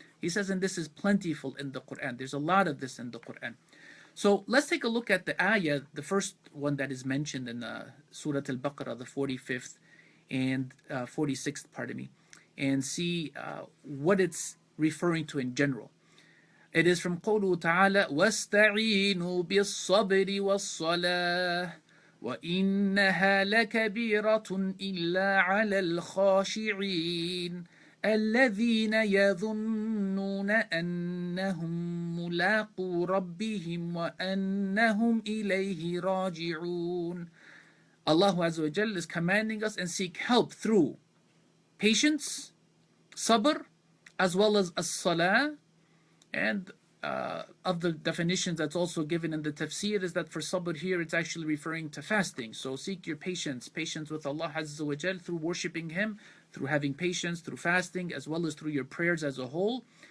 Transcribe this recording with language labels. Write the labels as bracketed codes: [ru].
[en] He says, and this is plentiful in the Qur'an. There's a lot of this in the Qur'an. So let's take a look at the ayah, the first one that is mentioned in Surah Al-Baqarah, the 45th and 46th, pardon me, and see what it's referring to in general. It is from [ar] قوله تعالى وَاسْتَعِينُوا بِالصَّبْرِ وَالصَّلَاةِ وَإِنَّهَا لَكَبِيرَةٌ إِلَّا عَلَى الْخَاشِعِينَ. الذين يظنون أنهم ملاقو ربهم وأنهم إليه راجعون. [en] Allah Azza wa Jal is commanding us and seek help through patience, sabr, as well as as-salah. And of the definitions that's also given in the tafsir is that for sabr here it's actually referring to fasting. So seek your patience with Allah Azza wa Jal through worshipping Him, through having patience, through fasting, as well as through your prayers as a whole.